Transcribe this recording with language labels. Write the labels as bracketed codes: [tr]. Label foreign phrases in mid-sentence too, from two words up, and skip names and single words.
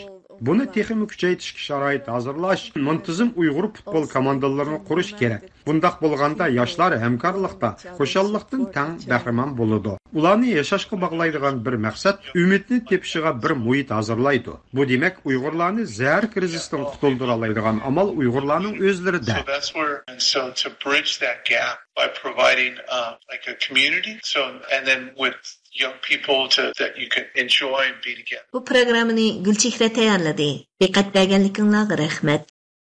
[ug] Buni texnik kuchaytirishga sharoit hozirlash, muntazam Uyg'ur futbol komandalarini qurish kerak. Bundaq bo'lganda yoshlar hamkorlikda, xushallikdan tang bahramand bo'ladi. Ularni yashashga bog'laydigan bir maqsad, umidni tepishiga bir muhit hozirlaydi. Bu demak, Uyg'urlarni zahar krizisidan qutuldira oladigan amal Uyg'urlarning o'zlarida. [en] So to bridge that gap by providing like a community, and then with young people that you can enjoy and be together. [ug] Bu programmani Gulchehra tayyorladi. Diqqat berganligingizga rahmat.